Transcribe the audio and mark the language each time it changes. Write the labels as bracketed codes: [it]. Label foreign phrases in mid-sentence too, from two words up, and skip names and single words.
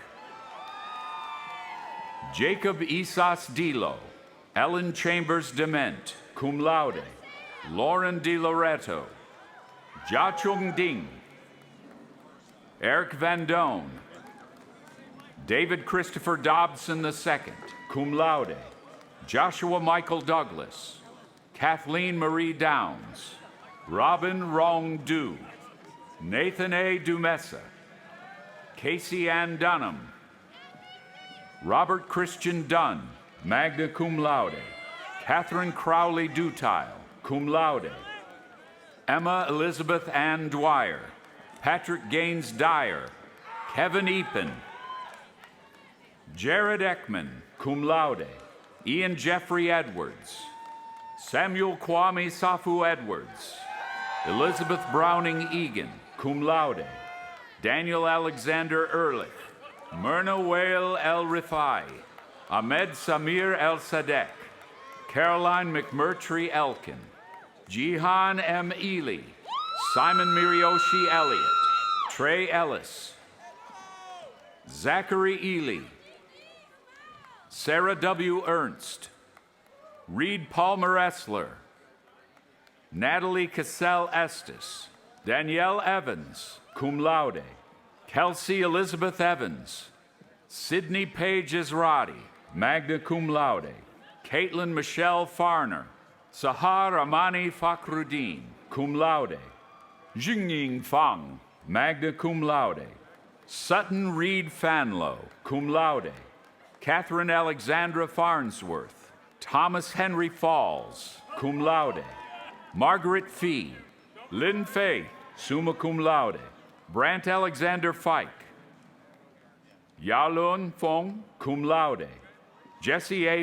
[en] Jacob Isas Dilo, Ellen Chambers Dement, [la] cum laude, [en] Lauren Di Loretto, Jia Chung Ding, Eric Van Doan, David Christopher Dobson II, [la] cum laude, [en] Joshua Michael Douglas, Kathleen Marie Downs, Robin Rong Du, Nathan A. Dumessa, Casey Ann Dunham, Robert Christian Dunn, [la] magna cum laude, [en] Catherine Crowley Dutile, [la] cum laude, [en] Emma Elizabeth Ann Dwyer, Patrick Gaines Dyer, Kevin Epen, Jared Ekman, [la] cum laude, [en] Ian Jeffrey Edwards, Samuel Kwame Safu Edwards, Elizabeth Browning Egan, [la] cum laude, [en] Daniel Alexander Ehrlich, Myrna Whale El Rifai, Ahmed Samir El Sadek, Caroline McMurtry Elkin, Jihan M. Ely, Simon Mirioshi Elliott, Trey Ellis, Zachary Ely, Sarah W. Ernst, Reed Palmer Essler, Natalie Cassell Estes, Danielle Evans, [la] cum laude, [en] Kelsey Elizabeth Evans, Sydney Paige Israti, [la] magna cum laude, [en] Caitlin Michelle Farner, Sahar Amani Fakhruddin, [la] cum laude, [en] Jingying Fang, [la] magna cum laude, [en] Sutton Reed Fanlow, [la] cum laude, [en] Catherine Alexandra Farnsworth, Thomas Henry Falls, [la] cum laude, [en] Margaret Fee, Lynn Fay, [la] summa cum laude, [en] Brant Alexander Fike, Yalun Fong, [la] cum laude, [en] Jesse A.